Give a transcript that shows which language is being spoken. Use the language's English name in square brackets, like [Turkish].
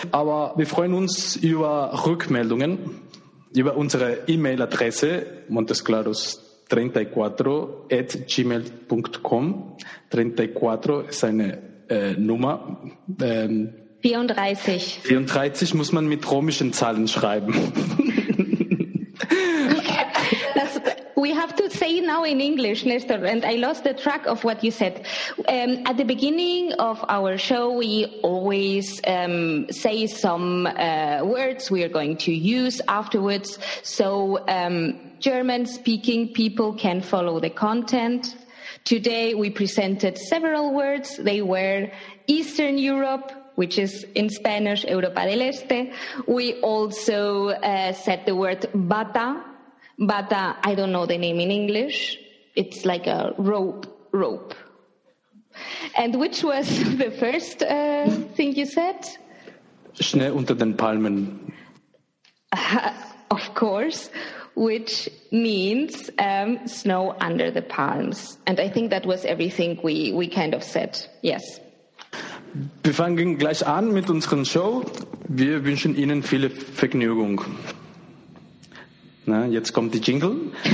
[German] Aber wir freuen uns über Rückmeldungen, über unsere E-Mail-Adresse montesclaros34@gmail.com. 34 ist eine Nummer. 34. 34 muss man mit römischen Zahlen schreiben. [English] We have to say now in English, Nestor, and I lost the track of what you said. At the beginning of our show, we always say some words we are going to use afterwards, so German-speaking people can follow the content. Today, we presented several words. They were Eastern Europe, which is in Spanish, Europa del Este. We also said the word bata. Bata, I don't know the name in English. It's like a rope. And which was the first thing you said? [German] Schnee unter den Palmen. [English] Of course, which means snow under the palms. And I think that was everything we kind of said, yes. [German] Wir fangen gleich an mit unserer Show. Wir wünschen Ihnen viel Vergnügung. Na, jetzt kommt die Jingle.